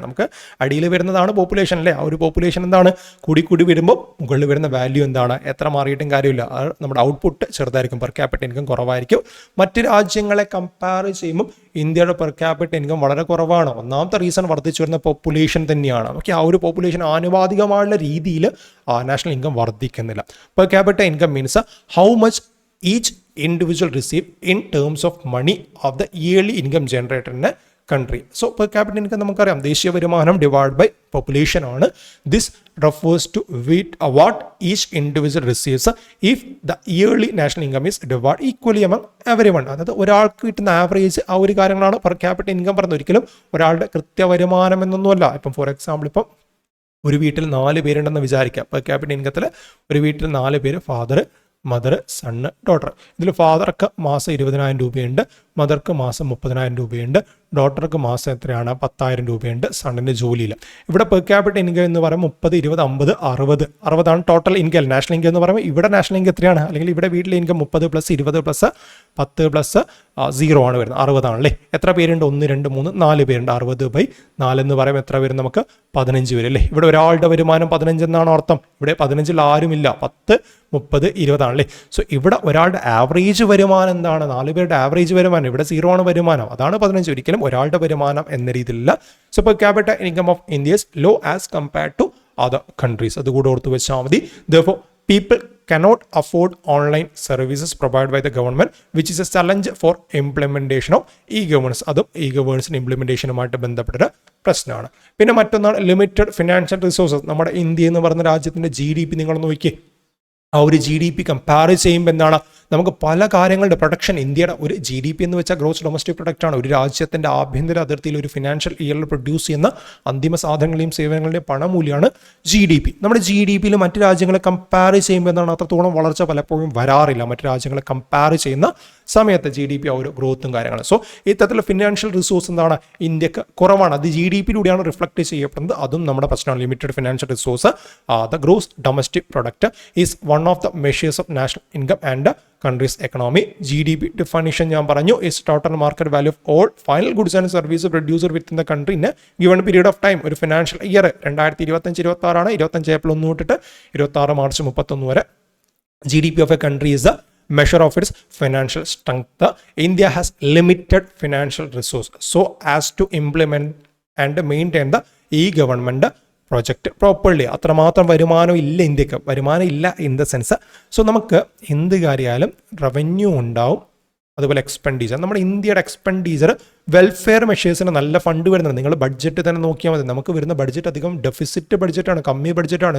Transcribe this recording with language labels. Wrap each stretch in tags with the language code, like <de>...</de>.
<ml>നമുക്ക് അടിയിൽ വരുന്നതാണ് പോപ്പുലേഷൻ അല്ലേ. ആ ഒരു പോപ്പുലേഷൻ എന്താണ് കൂടി വരുമ്പോൾ മുകളിൽ വരുന്ന വാല്യൂ എന്താണ് എത്ര മാറിയിട്ടും കാര്യമില്ല, നമ്മുടെ ഔട്ട്പുട്ട് ചെറുതായിരിക്കും, പെർ ക്യാപിറ്റ ഇൻകം കുറവായിരിക്കും. മറ്റ് രാജ്യങ്ങളെ കമ്പയർ ചെയ്യുമ്പോൾ ഇന്ത്യയുടെ പെർ ക്യാപിറ്റ ഇൻകം വളരെ കുറവാണ്. ഒന്നാമത്തെ റീസൺ വർദ്ധിച്ചു വരുന്ന പോപ്പുലേഷൻ തന്നെയാണ്. ഓക്കെ, ആ ഒരു പോപ്പുലേഷൻ ആനുപാതികമായുള്ള രീതിയിൽ national income വർദ്ധിക്കുന്നില്ല.</ml> <en>Per capita income means how much each individual receive in terms of money of the yearly income generated in a country. So per capita income</en> <ml>നമുക്കറിയാം ദേശീയ വരുമാനം divide by population ആണ്.</ml> <en>This refers to what each individual receives if the yearly national income is divided equally among everyone.</en> <ml>അതായത് ഒരാൾക്ക് കിട്ടുന്ന average ആ ഒരു കാര്യങ്ങളാണ് പെർ ക്യാപിറ്റ ഇൻകം പറയുന്നത്. ഒരിക്കലും ഒരാളുടെ കൃത്യ വരുമാനം എന്നൊന്നുമല്ല. ഇപ്പം ഫോർ എക്സാമ്പിൾ ഇപ്പം ഒരു വീട്ടിൽ 4 പേരുണ്ടെന്ന് വിചാരിക്കാം. പെർ ക്യാപിറ്റ ഇൻകത്തിൽ ഒരു വീട്ടിൽ 4 പേര്, ഫാദർ, മദർ, സണ്ണ്, ഡോട്ടർ. ഇതിൽ ഫാദർക്ക് മാസം 20,000 രൂപയുണ്ട്, മദർക്ക് മാസം 30,000 രൂപയുണ്ട്, ഡോട്ടർക്ക് മാസം എത്രയാണ് 10,000 രൂപയുണ്ട് സണ്ണിൻ്റെ ജോലിയിൽ. ഇവിടെ പെർ ക്യാപിറ്റ ഇൻകം എന്ന് പറയുമ്പോൾ 30, 20, 50, 60 ടോട്ടൽ ഇൻകം. നാഷണൽ ഇൻകം എന്ന് പറയുമ്പോൾ ഇവിടെ നാഷണൽ ഇൻകം എത്രയാണ്, അല്ലെങ്കിൽ ഇവിടെ വീട്ടിലെ ഇൻകം 30 + 20 + 10 + 0 ആണ് വരുന്നത്, 60 ആണല്ലേ. എത്ര പേരുണ്ട്, 1, 2, 3, 4 പേരുണ്ട്. 60/4 എന്ന് പറയുമ്പോൾ എത്ര വരും, നമുക്ക് 15 വരും അല്ലേ. ഇവിടെ ഒരാളുടെ വരുമാനം 15 എന്നാണ് അർത്ഥം. ഇവിടെ 15 ആരുമില്ല, 10, 30, 20 ആണല്ലേ. സോ ഇവിടെ ഒരാളുടെ ആവറേജ് വരുമാനം എന്താണ്, 4 പേരുടെ ആവറേജ് വരുമാനം, ഇവിടെ 0 ആണ് വരുമാനം, അതാണ് 15. ഒരിക്കലും ഒരാളുടെ വരുമാനം എന്ന രീതിയിലല്ല.</ml> <en>So per capita income of India is low as compared to other countries.</en> <ml>അതുകൂടെ ഓർത്ത് വെച്ചാൽ മതി.</ml> <en>Therefore, people cannot afford online services provided by the government, which is a challenge for implementation of e-governance.</en> <ml>അതും e-governance ഇംപ്ലിമെന്റേഷനുമായിട്ട് ബന്ധപ്പെട്ട പ്രശ്നമാണ്. പിന്നെ മറ്റൊന്നാണ് limited financial resources. നമ്മുടെ ഇന്ത്യ എന്ന് പറയുന്ന രാജ്യത്തിന്റെ GDP നിങ്ങൾ നോക്കിയേ, ആ ഒരു GDP കമ്പയർ ചെയ്യുമ്പോൾ എന്താണ്, നമുക്ക് പല കാര്യങ്ങളുടെ പ്രൊഡക്ഷൻ, ഇന്ത്യയുടെ ഒരു GDP എന്ന് വെച്ചാൽ ഗ്രോസ് ഡൊമസ്റ്റിക് പ്രൊഡക്റ്റ് ആണ്. ഒരു രാജ്യത്തിന്റെ ആഭ്യന്തര അതിർത്തിയിൽ ഒരു ഫിനാൻഷ്യൽ ഇയറിൽ പ്രൊഡ്യൂസ് ചെയ്യുന്ന അന്തിമ സാധനങ്ങളെയും സേവനങ്ങളുടെയും പണമൂല്യമാണ് GDP. നമ്മുടെ GDPയിൽ മറ്റു രാജ്യങ്ങളെ കമ്പയർ ചെയ്യുമ്പോൾ എന്താണ്, അത്രത്തോളം വളർച്ച പലപ്പോഴും വരാറില്ല മറ്റു രാജ്യങ്ങളെ കമ്പയർ ചെയ്യുന്ന സമയത്ത് GDP ആ ഒരു ഗ്രോത്തും കാര്യങ്ങളും. സോ ഇത്തരത്തിലുള്ള ഫിനാൻഷ്യൽ റിസോഴ്സ് എന്താണ് ഇന്ത്യക്ക് കുറവാണ്. അത് GDPയിലൂടെയാണ് റിഫ്ലക്ട് ചെയ്യപ്പെടുന്നത്. അതും നമ്മുടെ പ്രശ്നമാണ്.</ml> <en>Limited financial resource, the gross domestic product is one of the measures of national income and country's economy. GDP definition</en> <ml>ഞാൻ പറഞ്ഞു</ml> <en>is total market value of all final goods and services produced within the country in a given period of time.</en> <ml>ഒരു financial year 2025-26 ആണ്. 25 April 1 തൊട്ടിട്ട് 26 March 31 വരെ</ml> <en>GDP of a country is the measure of its financial strength. India has limited financial resource so as to implement and maintain the e-government project properly.</en> <ml>അത്രമാത്രം വരുമാനം ഇല്ല ഇന്ത്യക്ക്, വരുമാനം ഇല്ല</ml> <en>In the sense.</en> <ml>സോ നമുക്ക് എന്ത് കാര്യമായാലും റവന്യൂ ഉണ്ടാവും, അതുപോലെ എക്സ്പെൻഡിച്ചർ. നമ്മുടെ ഇന്ത്യയുടെ എക്സ്പെൻഡിച്ചർ വെൽഫെയർ മെഷേഴ്സിന് നല്ല ഫണ്ട് വരുന്നത്. നിങ്ങൾ ബഡ്ജറ്റ് തന്നെ നോക്കിയാൽ മതി. നമുക്ക് വരുന്ന ബഡ്ജറ്റ് അധികം ഡെഫിസിറ്റ് ബഡ്ജറ്റാണ്, കമ്മി ബഡ്ജറ്റാണ്.</ml>